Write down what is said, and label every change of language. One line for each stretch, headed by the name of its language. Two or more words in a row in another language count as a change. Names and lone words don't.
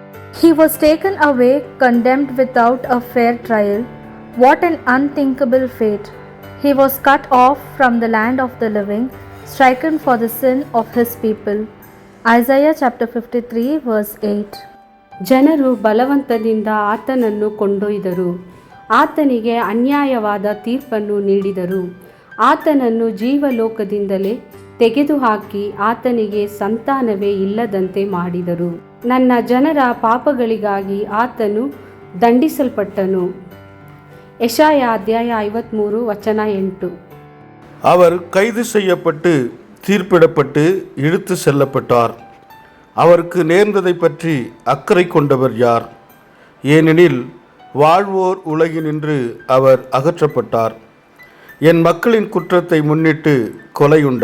English: He was taken away, condemned without a fair trial. What an unthinkable fate! He was cut off from the land of the living, stricken for the sin of his people. Isaiah chapter 53 verse 8.
Kannada: ಜನರು ಬಲವಂತದಿಂದ ಆತನನ್ನು ಕೊಂಡೊಯ್ದರು, ಆತನಿಗೆ ಅನ್ಯಾಯವಾದ ತೀರ್ಪನ್ನು ನೀಡಿದರು, ಆತನನ್ನು ಜೀವಲೋಕದಿಂದಲೇ ತೆಗೆದುಹಾಕಿ ಆತನಿಗೆ ಸಂತಾನವೇ ಇಲ್ಲದಂತೆ ಮಾಡಿದರು. ನನ್ನ ಜನರ ಪಾಪಗಳಿಗಾಗಿ ಆತನು ದಂಡಿಸಲ್ಪಟ್ಟನು. ಯೆಶಾಯ ಅಧ್ಯಾಯ 53 ವಚನ 8.
Tamil: அவர் கைது செய்யப்பட்டு தீர்ப்பிடப்பட்டு இழுத்து செல்லப்பட்டார். அவருக்கு நேர்ந்ததை பற்றி அக்கறை கொண்டவர் யார்? ஏனெனில் வாழ்வோர் உலகினின்று அவர் அகற்றப்பட்டார். என் மக்களின் குற்றத்தை முன்னிட்டு கொலையுண்டார்.